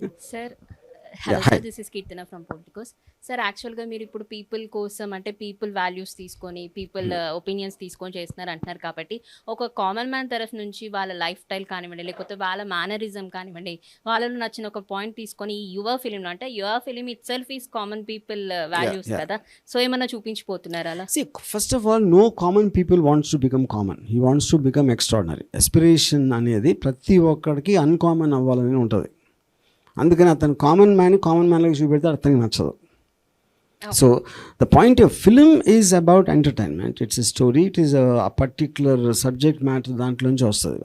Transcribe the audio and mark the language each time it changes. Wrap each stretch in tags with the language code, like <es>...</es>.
<te>Sir hello sir,</te> <en>This is Keerthana from Politikos.</en> <te>Sir యాక్చువల్గా మీరు ఇప్పుడు పీపుల్ కోసం అంటే పీపుల్ వాల్యూస్ తీసుకొని పీపుల్ ఒపీనియన్స్ తీసుకొని చేస్తున్నారు అంటున్నారు కాబట్టి ఒక కామన్ మ్యాన్ తరఫు నుంచి వాళ్ళ లైఫ్ స్టైల్ కానివ్వండి, లేకపోతే వాళ్ళ మేనరిజం కానివ్వండి, వాళ్ళలో నచ్చిన ఒక పాయింట్ తీసుకొని ఈ యువ ఫిలిం అంటే యువ film</te> <en>itself is common people values</en> <te>కదా, సో ఏమన్నా చూపించిపోతున్నారు అలా?</te> <en>See, first of all, no common people wants to become common. He wants to become extraordinary.</en> <te>Aspiration అనేది ప్రతి ఒక్కడికి అన్కామన్ అవ్వాలని ఉంటుంది. అందుకని అతను కామన్ మ్యాన్కి చూపెడితే అతనికి నచ్చదు.</te> <en>So the point of film is about entertainment. It's a story, it is a particular subject matter</en> <te>దాంట్లోంచి వస్తుంది.</te>